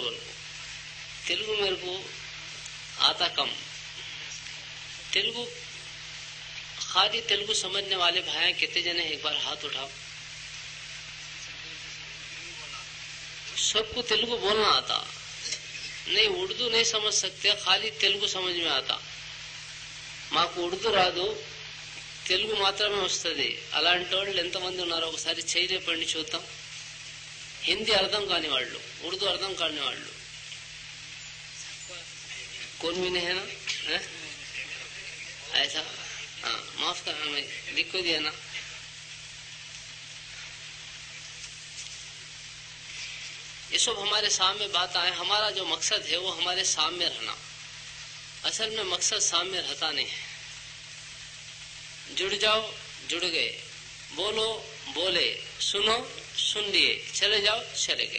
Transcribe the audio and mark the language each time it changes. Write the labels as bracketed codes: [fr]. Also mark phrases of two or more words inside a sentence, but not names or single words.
[ur] ان کو تیلگو میرے کو آتا کم، تیلگو خالی تیلگو سمجھنے والے بھائی کتنے جنے ایک بار ہاتھ اٹھاؤ. سب کو تیلگو بولنا آتا نہیں، اردو نہیں سمجھ سکتے، خالی تیلگو سمجھ میں آتا. ماں کو اردو [te] రాదు, తెలుగు మాత్రమే వస్తుంది. అలాంటి వాళ్ళు ఎంతమంది ఉన్నారో ఒకసారి చేయలేపండి చూద్దాం. హిందీ అర్థం కాని వాళ్ళు, ఉర్దూ అర్థం కాని వాళ్ళు [ur] کون بھی نہیں ہے نا? ایسا ہاں معاف کرنا، میں لکھ کو دیا نا. یہ سب ہمارے سامنے بات آئے. ہمارا جو مقصد ہے وہ ہمارے سامنے رہنا. اصل میں مقصد سامنے رہتا نہیں ہے. جڑ جاؤ، جڑ گئے، بولو بولے، سنو سن لیے، چلے جاؤ چلے گئے.